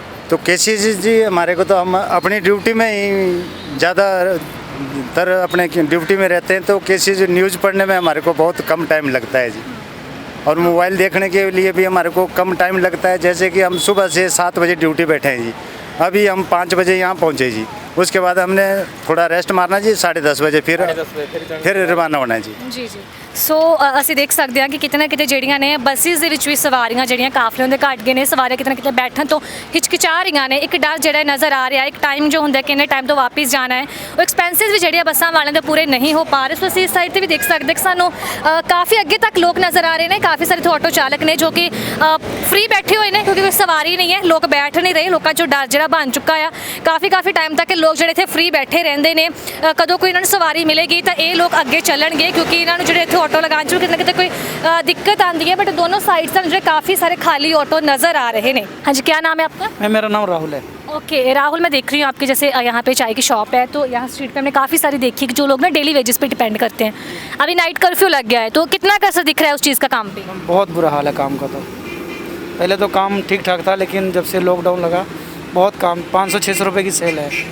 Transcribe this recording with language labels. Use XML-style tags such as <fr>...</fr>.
<hi>तो केसेस जी हमारे को तो हम अपनी ड्यूटी में ही ज़्यादातर अपने ड्यूटी में रहते हैं, तो केसेस न्यूज़ पढ़ने में हमारे को बहुत कम टाइम लगता है जी, और मोबाइल देखने के लिए भी हमारे को कम टाइम लगता है। जैसे कि हम सुबह से 7 बजे ड्यूटी बैठे हैं जी, अभी हम 5 बजे यहाँ पहुँचे जी, उसके बाद हमने थोड़ा रेस्ट मारना जी, 10:30 बजे फिर रवाना होना है जी। जी जी।</hi> <pa>ਸੋ ਅਸੀਂ ਦੇਖ ਸਕਦੇ ਹਾਂ ਕਿ ਕਿਤੇ ਨਾ ਕਿਤੇ ਜਿਹੜੀਆਂ ਨੇ ਬੱਸਿਸ ਦੇ ਵਿੱਚ ਵੀ ਸਵਾਰੀਆਂ ਜਿਹੜੀਆਂ ਕਾਫਲੇ ਹੁੰਦੇ ਘੱਟ ਗਏ ਨੇ, ਸਵਾਰੀਆਂ ਕਿਤੇ ਨਾ ਕਿਤੇ ਬੈਠਣ ਤੋਂ ਹਿਚਕਿਚਾ ਰਹੀਆਂ ਨੇ। ਇੱਕ ਡਰ ਜਿਹੜਾ ਨਜ਼ਰ ਆ ਰਿਹਾ, ਇੱਕ ਟਾਈਮ ਜੋ ਹੁੰਦਾ ਕਿ ਇੰਨੇ ਟਾਈਮ ਤੋਂ ਵਾਪਸ ਜਾਣਾ ਹੈ, ਉਹ ਐਕਸਪੈਂਸਿਸ ਵੀ ਜਿਹੜੇ ਬੱਸਾਂ ਵਾਲਿਆਂ ਦੇ ਪੂਰੇ ਨਹੀਂ ਹੋ ਪਾ ਰਹੇ। ਸੋ ਅਸੀਂ ਇਸ ਸਾਈਡ ਤੇ ਵੀ ਦੇਖ ਸਕਦੇ ਕਿ ਸਾਨੂੰ ਕਾਫੀ ਅੱਗੇ ਤੱਕ ਲੋਕ ਨਜ਼ਰ ਆ ਰਹੇ ਨੇ, ਕਾਫੀ ਸਾਰੇ ਆਟੋ ਚਾਲਕ ਨੇ ਜੋ ਕਿ ਫ੍ਰੀ ਬੈਠੇ ਹੋਏ ਨੇ ਕਿਉਂਕਿ ਕੋਈ ਸਵਾਰੀ ਨਹੀਂ ਹੈ, ਲੋਕ ਬੈਠ ਨਹੀਂ ਰਹੇ, ਲੋਕਾਂ 'ਚੋਂ ਡਰ ਜਿਹੜਾ ਬਣ ਚੁੱਕਾ ਆ। ਕਾਫੀ ਟਾਈਮ ਤੱਕ ਲੋਕ ਜਿਹੜੇ ਇੱਥੇ ਫ੍ਰੀ ਬੈਠੇ ਰਹਿੰਦੇ ਨੇ, ਕਦੋਂ ਕੋਈ ਇਹਨਾਂ ਨੂੰ ਸਵਾਰੀ ਮਿਲੇਗੀ ਤਾਂ ਇਹ ਲੋਕ ਅੱਗੇ ਚੱਲਣਗੇ ਕਿਉਂਕਿ ਇਹਨਾਂ ਨੂੰ ਜਿਹੜੇ ਇੱਥੇ ਆਟੋ ਲਗਾਉਣ 'ਚ ਕਿਤੇ ਨਾ ਕਿਤੇ ਕੋਈ दिक्कत आती है।</pa> <hi>बट दोनों साइड से मुझे काफ़ी सारे खाली ऑटो नज़र आ रहे हैं। हाँ जी, क्या नाम है आपका? मेरा नाम राहुल है। ओके राहुल, मैं देख रही हूँ आपके जैसे यहाँ पे चाय की शॉप है, तो यहाँ स्ट्रीट पे हमने काफ़ी सारी देखी कि जो लोग ना डेली वेजेस पे डिपेंड करते हैं। अभी नाइट कर्फ्यू लग गया है तो कितना कैसा दिख रहा है उस चीज़ का काम पे? बहुत बुरा हाल है काम का। तो पहले तो काम ठीक ठाक था, लेकिन जब से लॉकडाउन लगा बहुत काम 500-600 रुपये की सेल है।</hi>